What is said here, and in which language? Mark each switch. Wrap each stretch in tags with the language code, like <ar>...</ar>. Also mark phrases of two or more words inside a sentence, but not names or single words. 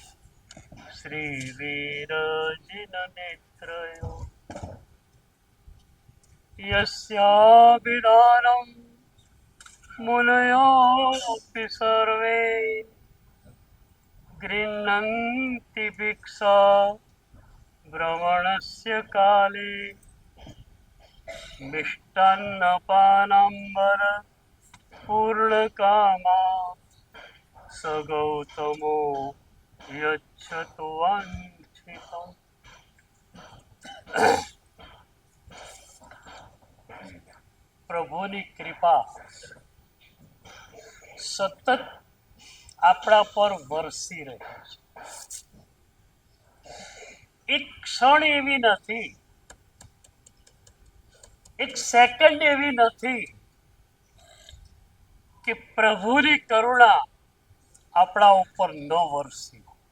<sa>श्रीवीरजिननेत्रयो यस्याभिधानं मुनयोऽपि सर्वे गृह्णन्ति भिक्षा भ्रमणस्य काले मिष्टान्नपानाम्बर पूर्णकामा स गौतमो यच्छतु वाञ्छितम्।</sa> <gu>પ્રભુની કૃપા સતત આપણા પર વરસી રહી છે. એક ક્ષણ એવી નથી, એક સેકન્ડ એવી નથી કે પ્રભુની કરુણા આપણા ઉપર ન વરસી.</gu>